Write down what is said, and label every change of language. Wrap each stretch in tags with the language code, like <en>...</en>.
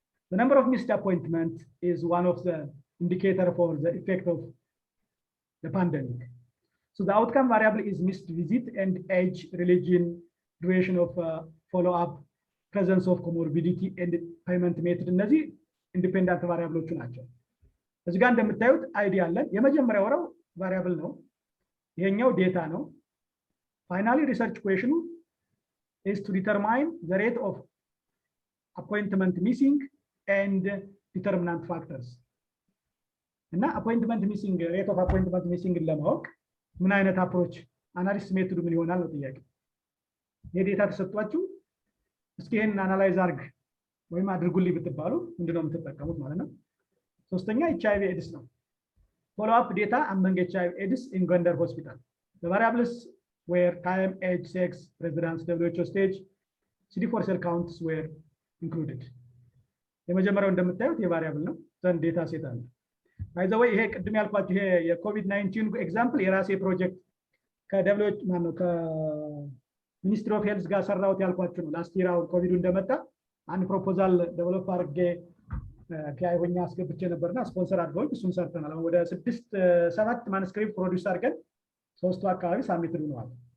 <en>The number of missed appointments is one of the indicator for the effect of the pandemic. So the outcome variable is missed visit and age, religion, duration of follow-up, presence of comorbidity and payment method.</en> <am>እነዚህ ኢንዲፔንደንት ቫሪያብሎቹ ናቸው። እዚህ ጋር እንደምታዩት አይዲ አለን። የመጀመሪያው ረው ቫሪያብል ነው። ይሄኛው ዴታ ነው። ፋይናሊ ሪሰርች ኩዌሽኑ</am> <en>is to determine the rate of appointment missing and determinant factors.</en> <am>እና</am> <en>appointment missing rate of appointment missing</en> <am>ለማወቅ ምን አይነት አፕሮች አናሊሲስ ሜቶዱ ምን ይሆናል ነው ጥያቄ። የዴታ ተሰጥቷችሁ እስኪ ይሄን አናላይዝ አድርግ ወይም አድርጉልኝ ብትባሉ ምንድነው የምትጠቀሙት ማለት ነው። ሶስተኛ HIV AIDS ነው።</am> <en>follow up data among HIV AIDS in Gondar hospital. The variables were time, age, sex, residence, WHO stage, CD4 cell counts were included.</en> <am>የመጀመሪያው እንደምታዩት የቫሪያብል ነው። ዘን ዴታ ሴት አለ። ባይ ዘ ወይ ይሄ ቅድም ያልኳችሁ ይሄ የኮቪድ-19 ኤግዛምፕል የራሴ ፕሮጀክት ከደብሎች ማነው ከሚኒስትሪ ኦፍ ሄልዝ ጋር ሰራውት ያልኳችሁ ነው። ላስት ይር አሁን ኮቪዱ እንደመጣ አንድ ፕሮፖዛል ዴቨሎፕ አድርጌ ፒአይ ሆኛ አስገብቼ ነበርና ስፖንሰር አድርገውኝ እሱን ሰርተናል። ወደ 6-7 ማኑስክሪፕት ፕሮዲዩስ አድርገን 3ቱ አካባቢ ሳሚት ሆነዋል።</am>